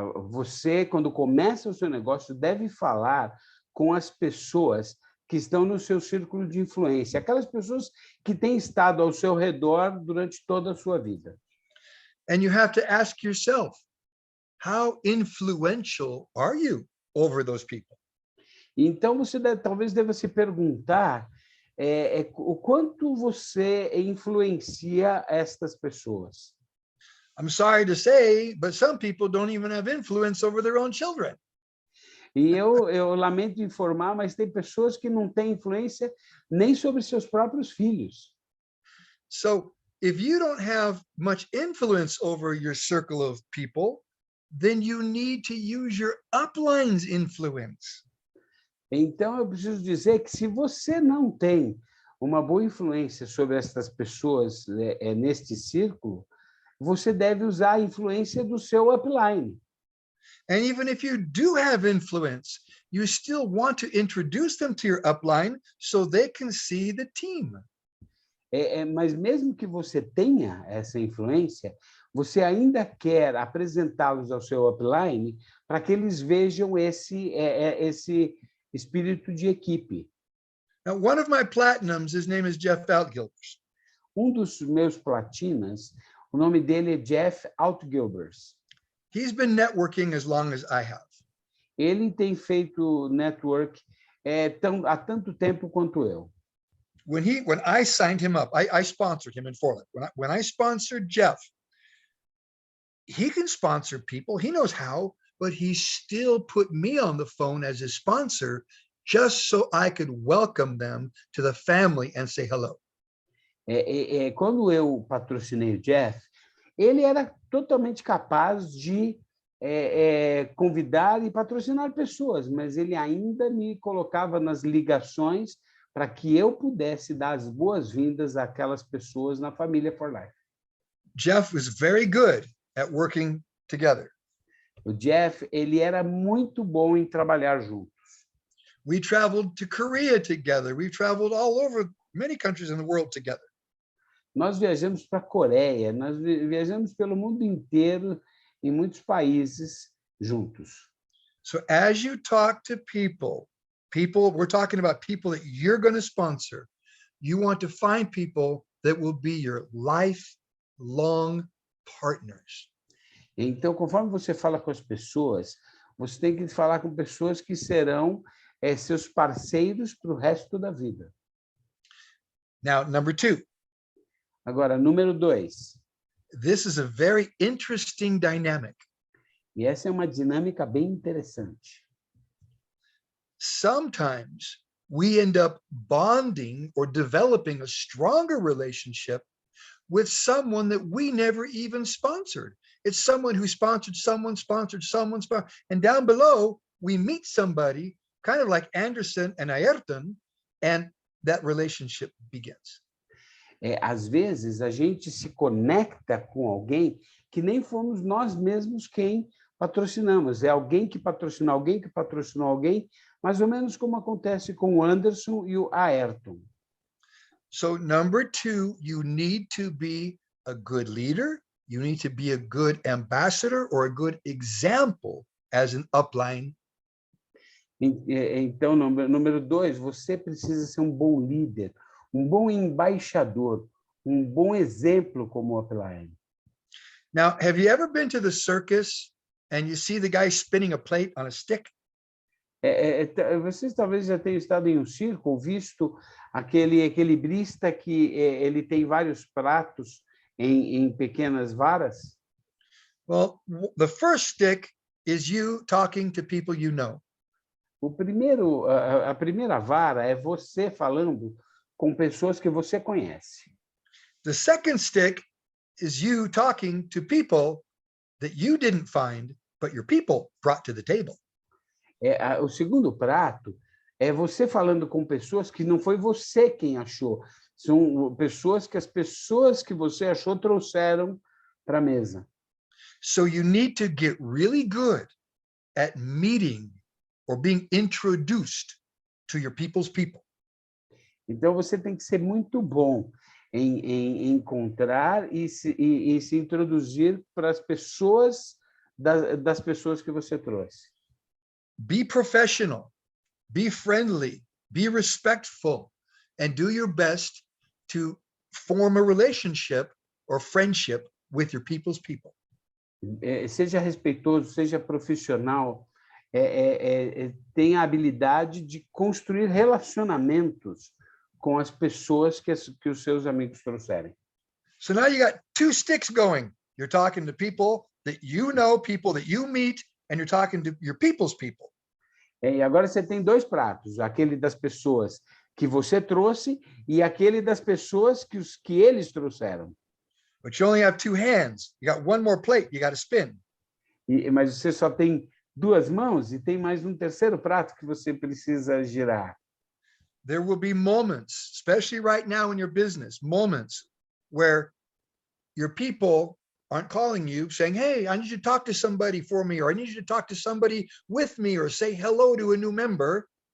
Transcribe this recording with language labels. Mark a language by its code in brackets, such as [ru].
[pt] Você, quando começa o seu negócio, deve falar com as pessoas que estão no seu círculo de influência, aquelas pessoas que têm estado ao seu redor durante toda a sua vida. [en] And you have to ask yourself, how influential are you over those people? [pt] Então, você talvez deva se perguntar o quanto você influencia estas pessoas. [en] I'm sorry to say, but some people don't even have influence over their own children. [pt] E eu lamento informar, mas tem pessoas que não têm influência nem sobre seus próprios filhos. [en] So if you don't have much influence over your circle of people, then you need to use your upline's influence. [pt] Então, eu preciso dizer que se você não tem uma boa influência sobre essas pessoas neste círculo, você deve usar a influência do seu upline. [en] And even if you do have influence, you still want to introduce them to your upline so they can see the team. [pt] Mas mesmo que você tenha essa influência, você ainda quer apresentá-los ao seu upline para que eles vejam esse espírito de equipe. [en] Now, one of my platinums, his name is Jeff Outgilbers. [pt] Dos meus platinas, o nome dele é Jeff Outgilbers. [en] He's been networking as long as I have. [pt] Ele tem feito network há tanto tempo quanto eu. [en] When I signed him up, I sponsored him in For Life. When I sponsored Jeff, he can sponsor people. He knows how, but he still put me on the phone as his sponsor just so I could welcome them to the family and say hello. [pt] Quando eu patrocinei o Jeff, ele era totalmente capaz de convidar e patrocinar pessoas, mas ele ainda me colocava nas ligações para que eu pudesse dar as boas-vindas àquelas pessoas na família For Life. [en] Jeff was very good at working together. [pt] O Jeff, ele era muito bom em trabalhar juntos. [en] We traveled to Korea together. We traveled all over many countries in the world together. [pt] Nós viajamos para a Coreia, nós viajamos pelo mundo inteiro, em muitos países juntos. [en] So as you talk to people, we're talking about people that you're going to sponsor. You want to find people that will be your lifelong partners. [pt] Então, conforme você fala com as pessoas, você tem que falar com pessoas que serão seus parceiros para o resto da vida. [en] Now, number 2. [pt] Agora, número 2. [en] This is a very interesting dynamic. [pt] E essa é uma dinâmica bem interessante. [en] Sometimes we end up bonding or developing a stronger relationship with someone that we never even sponsored. It's someone who sponsored someone, and down below, we meet somebody kind of like Anderson and Ayrton, and that relationship begins. [pt] Às vezes, a gente se conecta com alguém que nem fomos nós mesmos quem patrocinamos. É alguém que patrocinou alguém, que patrocinou alguém, mais ou menos como acontece com o Anderson e o Ayrton. [en] So number 2, you need to be a good leader. You need to be a good ambassador or a good example as an upline. [pt] Então, número 2, você precisa ser um bom líder, um bom embaixador, um bom exemplo como upline. [en] Now, have you ever been to the circus and you see the guy spinning a plate on a stick? [pt] Vocês talvez já tenham estado em um circo ou visto aquele equilibrista que ele tem vários pratos em pequenas varas? [en] Well, the first stick is you talking to people you know. [pt] A primeira vara é você falando com pessoas que você conhece. [en] The second stick is you talking to people that you didn't find, but your people brought to the table. [pt] O segundo prato é você falando com pessoas que não foi você quem achou. São pessoas que as pessoas que você achou trouxeram para a mesa. [en] So you need to get really good at meeting or being introduced to your people's people. [pt] Então, você tem que ser muito bom em encontrar e se introduzir para as pessoas das pessoas que você trouxe. [en] Be professional, be friendly, be respectful, and do your best to form a relationship or friendship with your people's people. [pt] Seja respeitoso, seja profissional, tenha a habilidade de construir relacionamentos com as pessoas que os seus amigos trouxerem. [en] So now you got 2 sticks going. You're talking to people that you know, people that you meet, and you're talking to your people's people. [pt] E agora você tem 2 pratos, aquele das pessoas que você trouxe e aquele das pessoas que eles trouxeram. [en] But you only have 2 hands. You got 1 more plate you got to spin. [pt] Mas você só tem 2 mãos e tem mais um terceiro prato que você precisa girar. [en] There will be moments, especially right now in your business, moments where your people aren't calling you saying, hey, I need you to talk to somebody for me, or I need you to talk to somebody with me, or say hello to a new member.